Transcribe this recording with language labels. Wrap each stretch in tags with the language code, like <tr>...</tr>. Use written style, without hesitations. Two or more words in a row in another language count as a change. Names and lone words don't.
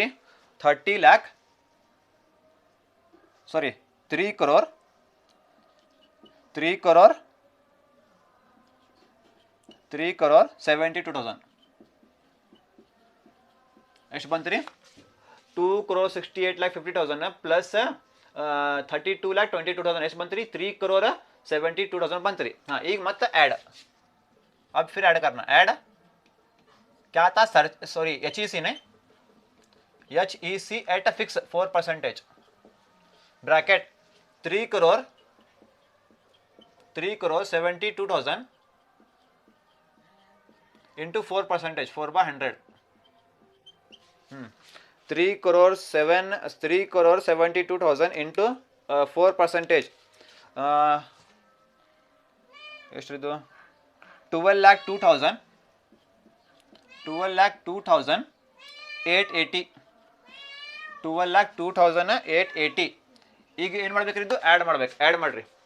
<kn>3 crore 72,000 ಎಷ್ಟು ಬಂತು ರೀ? 2 crore 68 lakh 50,000 ಪ್ಲಸ್ 32 lakh 22,000 ಎಷ್ಟು ಬಂತು ರೀ? 3 crore 72,000 ಬಂತು ರೀ. ಹಾಂ, ಈಗ ಮತ್ತೆ ऐड,</kn> <hi>अब फिर ऐड करना. ऐड क्या था? HEC ने HEC</hi> <en>at fix</en> <hi>4% ब्रैकेट 3 crore 72,000 इंटू 4%, 4/100. 3 crore 72,000 इंटू 4%.</hi> <kn>ಎಷ್ಟಿದು? 12,02,000 880. 12,02,880. ಈಗ ಏನು ಮಾಡ್ಬೇಕ್ರಿ? ಇದು ಆ್ಯಡ್ ಮಾಡ್ಬೇಕು. ಆ್ಯಡ್ ಮಾಡ್ರಿ.</kn>